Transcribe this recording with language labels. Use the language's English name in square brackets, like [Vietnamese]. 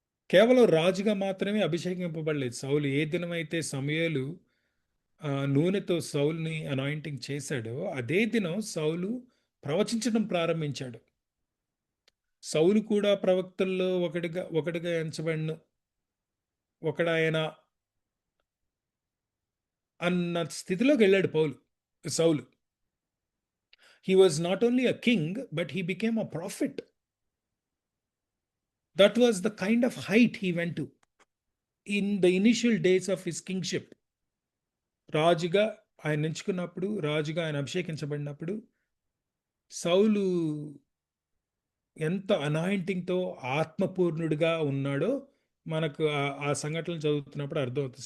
[Telugu] కేవలం రాజుగా మాత్రమే అభిషేకింపబడలేదు. సౌలు ఏ దినమైతే సమూయేలు నూనెతో సౌలుని అనాయింటింగ్ చేశాడో అదే దినం సౌలు ప్రవచించడం ప్రారంభించాడు. సౌలు కూడా ప్రవక్తల్లో ఒకటిగా ఎంచబడిన ఒకడాయన అన్న స్థితిలోకి వెళ్ళాడు సౌలు. [English] He was not only a king, but he became a prophet. That was the kind of height he went to in the initial days of his kingship. [Telugu] రాజుగా ఆయన ఎంచుకున్నప్పుడు, రాజుగా ఆయన అభిషేకించబడినప్పుడు సౌలు ఎంత అనాయింటింగ్‌తో ఆత్మపూర్ణుడిగా ఉన్నాడో మనకు ఆ సంఘటనలు చదువుతున్నప్పుడు అర్థమవుతుంది.